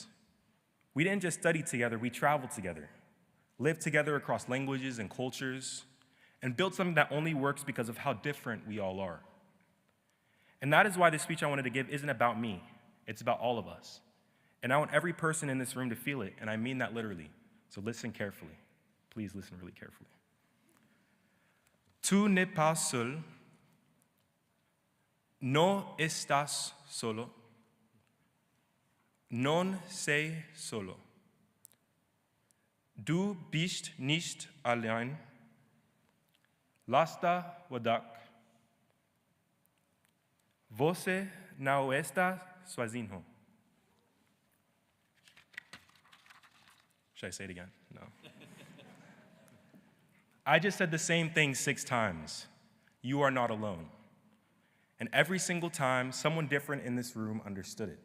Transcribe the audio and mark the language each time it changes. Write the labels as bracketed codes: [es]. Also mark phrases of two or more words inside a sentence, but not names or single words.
[en] We didn't just study together, we traveled together, lived together across languages and cultures, and built something that only works because of how different we all are. And that is why this speech I wanted to give isn't about me, it's about all of us. And I want every person in this room to feel it, and I mean that literally. So listen carefully. Please listen really carefully. [fr] Tu n'es pas seul. [es] No estás solo. [it] Non sei solo. [de] Du bist nicht allein. [ar] لست وحدك. [pt] Você não está sozinho. [en] Should I say it again? No. I just said the same thing 6 times. You are not alone. And every single time, someone different in this room understood it.